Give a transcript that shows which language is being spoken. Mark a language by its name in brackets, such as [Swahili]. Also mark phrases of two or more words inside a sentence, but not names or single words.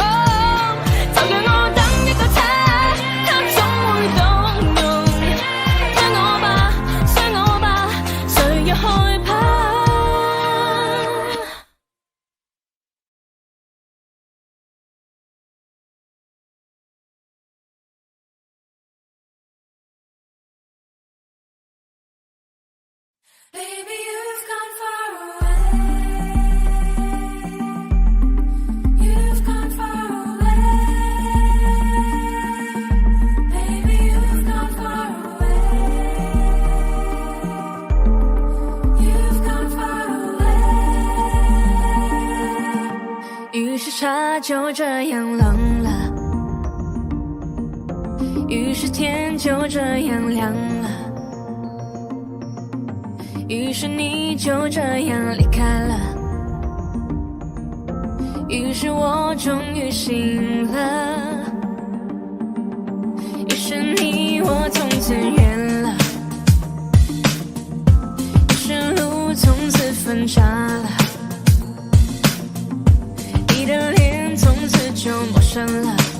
[Chinese] 就讓我等一個他，他總會動容。追我吧，傷我吧，誰又害怕？ [English] Baby, you've gone far away. You've gone far away. Baby, you've gone far away. You've gone far away. [Chinese] 于是茶就这样冷了，于是天就这样凉了。于是你就这样离开了，于是我终于醒了，于是你我从此远了，于是路从此分岔了，你的脸从此就陌生了。